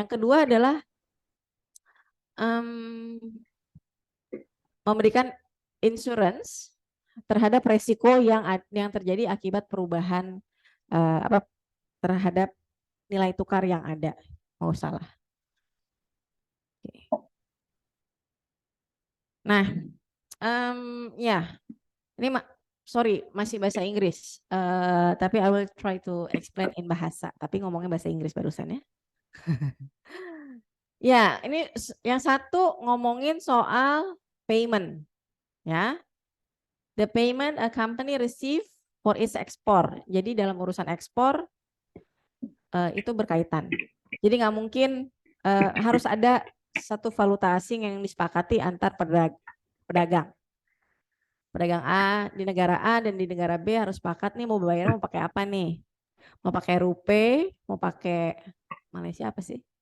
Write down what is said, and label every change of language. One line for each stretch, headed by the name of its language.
Indonesian: Yang kedua adalah memberikan insurance terhadap resiko yang terjadi akibat perubahan terhadap nilai tukar yang ada. Mau salah. Nah, ya ini sorry, masih bahasa Inggris.
English: Tapi I will try to explain in bahasa.
Indonesian: Tapi ngomongnya bahasa Inggris barusan ya. Ya, ini yang satu ngomongin soal payment.
English: Ya, the payment a company receive for its export.
Indonesian: Jadi dalam urusan ekspor itu berkaitan. Jadi nggak mungkin harus ada satu valuta asing yang disepakati antar pedagang. Pedagang A di negara A dan di negara B harus sepakat nih mau bayar mau pakai apa nih? Mau pakai rupiah, mau pakai Malaysia apa sih?